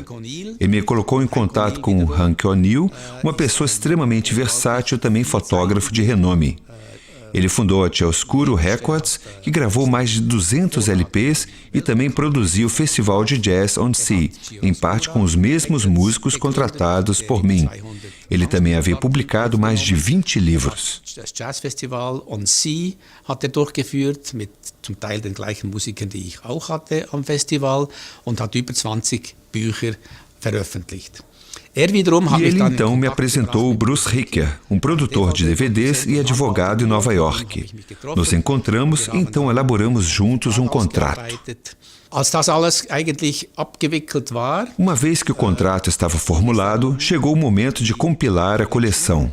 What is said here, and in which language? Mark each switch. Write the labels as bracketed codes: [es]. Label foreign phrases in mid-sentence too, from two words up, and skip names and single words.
[pt] Ele me colocou em contato com o Hank O'Neill, uma pessoa extremamente versátil e também fotógrafo de renome. Ele fundou a Chiaroscuro Records, que gravou mais de 200 LPs e também produziu o Festival de Jazz on Sea, em parte com os mesmos músicos contratados por mim. Ele também havia publicado mais de 20 livros. [de] Das Jazzfestival on Sea hat durchgeführt, mit zum Teil den gleichen Musikern, die ich auch hatte am Festival, und hat über 20 Bücher veröffentlicht. [pt] E ele então me apresentou o Bruce Ricker, um produtor de DVDs e advogado em Nova York. Nos encontramos e então elaboramos juntos um contrato. Uma vez que o contrato estava formulado, chegou o momento de compilar a coleção.